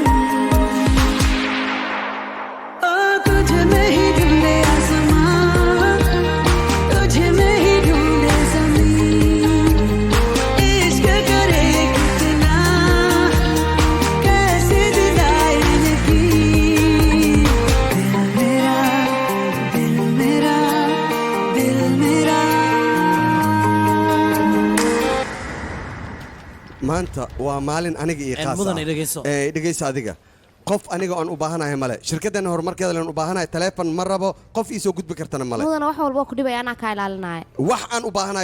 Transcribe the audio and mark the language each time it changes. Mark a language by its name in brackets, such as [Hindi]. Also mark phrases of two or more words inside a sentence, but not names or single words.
[Hindi] तुझ में ही ढूंढे आसमां तुझ में ही ढूंढे ज़मीन इश्क करे कितना कैसे दिलाए यकीन दिल मेरा दिल मेरा [Somali] maanta waa maalin aniga iyo khaas mudane dhegeyso. dhegeyso adiga qof aniga aan u baahanahay male shirkadana horumarkeeda leen u baahanahay teleefon ma rabo qof ii soo gudbi kartana male mudana wax walba ku dhibay anaa kaa ilaalinaya wax aan u baahanahay